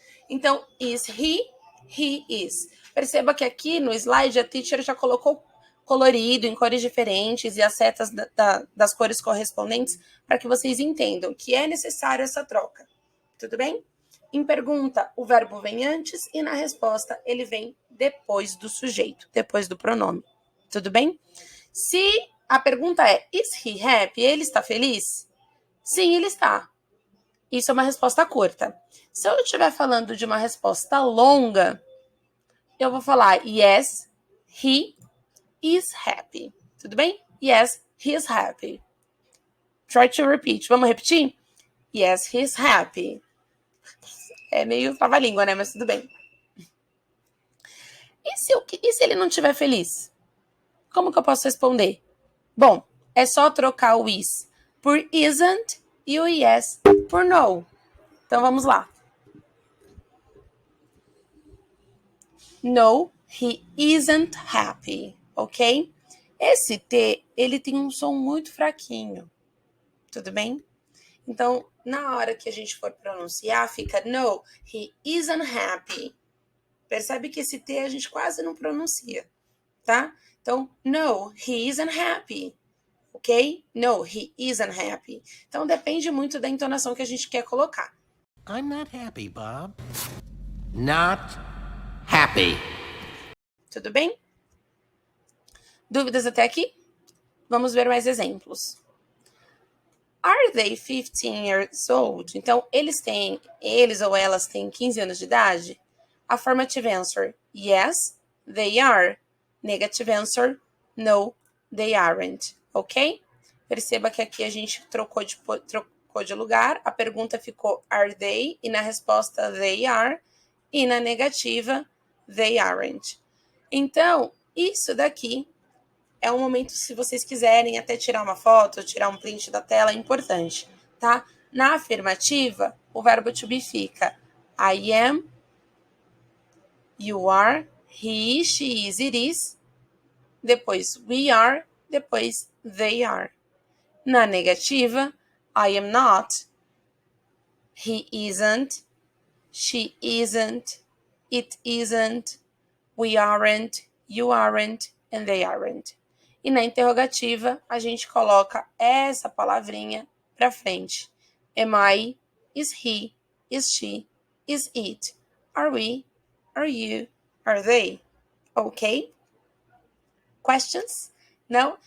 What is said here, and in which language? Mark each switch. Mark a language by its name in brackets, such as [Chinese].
[Portuguese] Então, [English] is he? He is. [Portuguese] Perceba que aqui no slide a teacher já colocou colorido em cores diferentes e as setas das cores correspondentes para que vocês entendam que é necessário essa troca. Tudo bem? Em pergunta, o verbo vem antes e na resposta ele vem depois do sujeito, depois do pronome. Tudo bem? Se a pergunta é, [English] is he happy? [Portuguese] Ele está feliz? Sim, ele está. Isso é uma resposta curta. Se eu estiver falando de uma resposta longa, eu vou falar, [English] yes, he is happy. [Portuguese] Tudo bem? [English] Yes, he is happy. Try to repeat. [Portuguese] Vamos repetir? [English] Yes, he is happy. [Portuguese] É meio trava-língua, né? Mas tudo bem. E se ele não estiver feliz? Como que eu posso responder? Bom, é só trocar o is por isn't e o yes por no. Então, vamos lá. [English] No, he isn't happy, ok? [Portuguese] Esse T, ele tem um som muito fraquinho, tudo bem? Então, na hora que a gente for pronunciar, fica [English] no, he isn't happy. [Portuguese] Percebe que esse T a gente quase não pronuncia, tá? [English] Então, no, he isn't happy, ok? No, he isn't happy. [Portuguese] Então, depende muito da entonação que a gente quer colocar. [English] I'm not happy, Bob. Not happy. happy. [Portuguese] Tudo bem? Dúvidas até aqui? Vamos ver mais exemplos. [English] Are they 15 years old? [Portuguese] Então, eles ou elas têm 15 anos de idade? [English] Affirmative answer, yes, they are. Negative answer, no, they aren't. Ok? [Portuguese] Perceba que aqui a gente trocou de lugar. A pergunta ficou [English] are they? [Portuguese] E na resposta [English] they are. [Portuguese] E na negativa, [English] they aren't. [Portuguese] Então, isso daqui é um momento, se vocês quiserem até tirar uma foto, tirar um print da tela, é importante, tá? Na afirmativa, o verbo to be fica [English] I am, you are, he, she is, it is, depois we are, depois they are. [Portuguese] Na negativa, [English] I am not, he isn't, she isn't, it isn't, we aren't, you aren't, and they aren't. [Portuguese] E na interrogativa, a gente coloca essa palavrinha para frente. [English] Am I? Is he? Is she? Is it? Are we? Are you? Are they? Ok? Questions? Não?